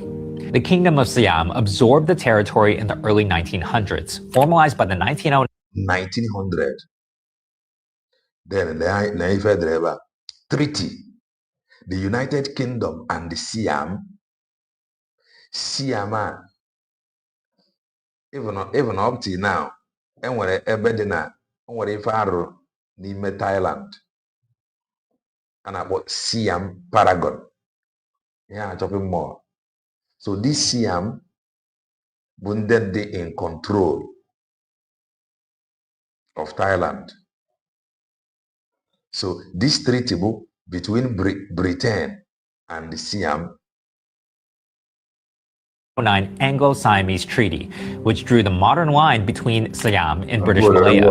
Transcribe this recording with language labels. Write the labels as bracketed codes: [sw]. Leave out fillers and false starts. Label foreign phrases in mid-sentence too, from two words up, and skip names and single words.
[en] The Kingdom of Siam absorbed the territory in the early 1900s, formalized by the 1900. Then the treaty. The United Kingdom and the Siam, even up till now, [ig] enwere ebe dị na nwere ife arụ n'ime Thailand a na-akpọ Siam Paragon. [en] Yeah, shopping mall. So this Siam [ig] bụ ndị dị [en] in control of Thailand. So this treaty between Britain and the Siam Anglo-Siamese Treaty, which drew the modern line between Siam and British Malaya.